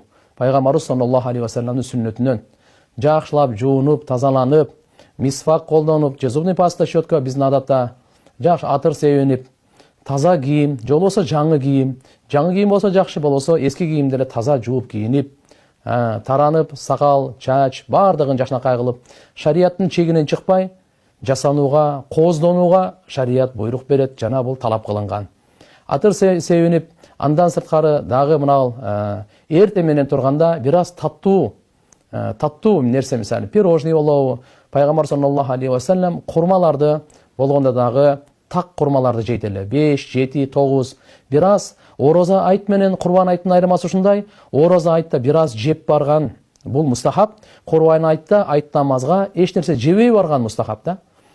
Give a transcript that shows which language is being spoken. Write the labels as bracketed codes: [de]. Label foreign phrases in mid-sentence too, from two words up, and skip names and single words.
[ky] Пайгамбарыбыз [ar] صلى الله عليه وسلم [ky] сүннөтүнөн жакшылап жуунуп, тазаланып, мисвак колдонуп, же [ru] зубный паста щетка [ky] биздин адатта жакшы атыр себенип, таза кийим, же болбосо жаңы кийим болсо жакшы, болбосо эски кийимди эле таза жууп кийинип, таранып, сакал, чач баардыгын жакшынакай кылып, шарияттын чегинен чыкпай, жасанууга, кооздонууга шарият буйрук берет, жана бул талап кылынган. Атыр себенип, андан сырткары дагы мына эрте менен турганда бир аз таттуу нерсе, мисалы пирожный болобу, пайгамбар [ar] صلى الله عليه وسلم [ky] курмаларды болгондо дагы так курмаларды жейт эле. 5, 7, 9 бир аз ороза айт менен курбан айттын айырмасы ушундай. Ороза айтта бир аз жеп барган бул мустахаб, курбан айтта айт намазга эч нерсе жебей барган мустахаб да.